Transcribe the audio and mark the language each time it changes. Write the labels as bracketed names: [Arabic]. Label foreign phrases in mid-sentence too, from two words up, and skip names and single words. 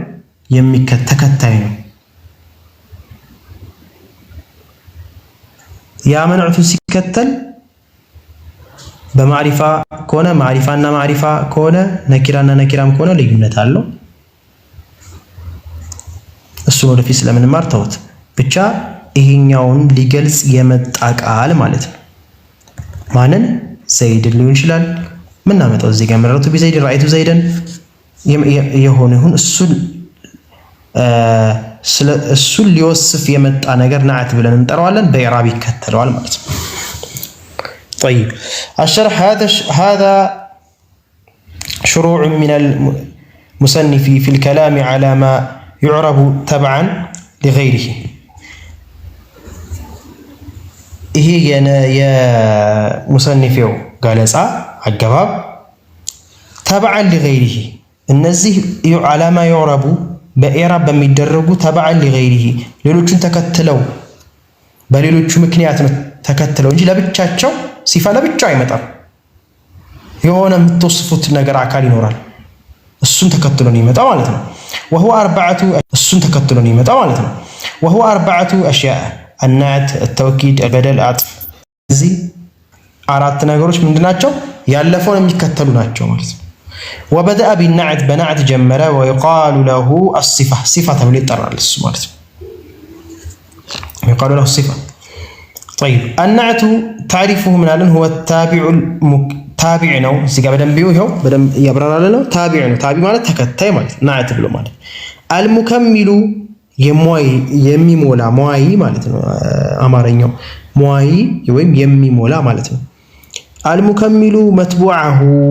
[Amharic] ተከታይ ነው። ያ መንዑቱን ሲከተል በማዕሪፋ ከሆነ ማዕሪፋና ማዕሪፋ ከሆነ ነኪራና ነኪራም ከሆነ ልዩነት አለው። እሱን ወደፊት ስለምንማር ተውት። ብቻ ይሄኛውን ሊገልጽ የመጣ ቃል ማለት ነው። ማንን? ዘይድን ሊሆን ይችላል። ምናመጣው እዚህ ጋር [Arabic] مررت بزيد رأيت زيدا [Amharic] የሆነ ይሁን እሱን ሊወስፍ የመጣ ነገር ናዕት ብለን እንጠራዋለን። በኢዕራብ ይከተለዋል ማለት ነው። [Arabic] طيب الشرح هذا شروع من المصنف في الكلام على ما يعرب تبعا لغيره [Amharic] ይሄ የሙሰኒፊው ገለጻ አገባብ [Arabic] تبعا لغيره [Amharic] እነዚህ ዓላማ ይዕረቡ በኢዕራብ በሚደረጉ [Arabic] تبعا لغيره [Amharic] ሌሎቹን ተከትለው በሌሎቹ ምክንያት ነው ተከትለው እንጂ ለብቻቸው ሲፋ ለብቻው አይመጣም። የሆነ የምትወስፉት ነገር አካል ይኖራል፣ እሱን ተከትሎ ነው የሚመጣው ማለት ነው። [Arabic] وهو أربعة [Amharic] እሱን ተከትሎ ነው የሚመጣው ማለት ነው። [Arabic] وهو أربعة أشياء النعت التوكيد البدل العطف [Amharic] እዚህ አራት ነገሮች ምንድናቸው? ያለፈውን የሚከተሉ ናቸው ማለት ነው። [Arabic] وبدأ بالنعت بنعت [Amharic] ጀመረ [Arabic] ويقال له الصفة صفة [Amharic] ተብሎ ይጠራል እሱ ማለት ነው። [Arabic] يقال له الصفة. طيب النعت تعرفه من [Amharic] አለን [Arabic] هو التابع [Amharic] ታቢዕ ነው። እዚህ ጋር በደንብ ይኸው በደንብ ያብራራል ነው። ታቢዕ ነው። ታቢዕ ማለት ተከታይ ማለት ናዕት ብሎ ማለት አልሙከሚሉ የሚሞላ ሟይ ማለት ነው። አማርኛው ሟይ ወይም የሚሞላ ማለት ነው። [Arabic] المكمل متبوعه